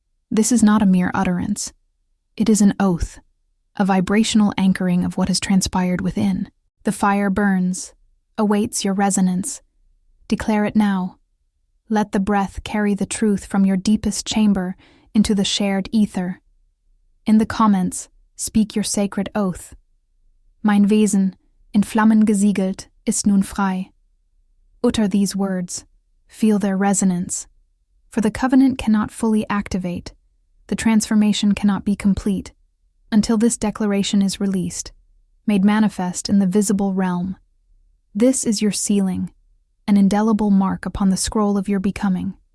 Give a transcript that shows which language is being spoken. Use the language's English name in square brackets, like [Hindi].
[English] This is not a mere utterance. It is an oath, a vibrational anchoring of what has transpired within. The fire burns, awaits your resonance. Declare it now. Let the breath carry the truth from your deepest chamber into the shared ether. In the comments, speak your sacred oath. [German] Mein Wesen, in Flammen gesiegelt, ist nun frei. [English] Utter these words. Feel their resonance. For the covenant cannot fully activate. The transformation cannot be complete until this declaration is released, made manifest in the visible realm. This is your sealing, an indelible mark upon the scroll of your becoming.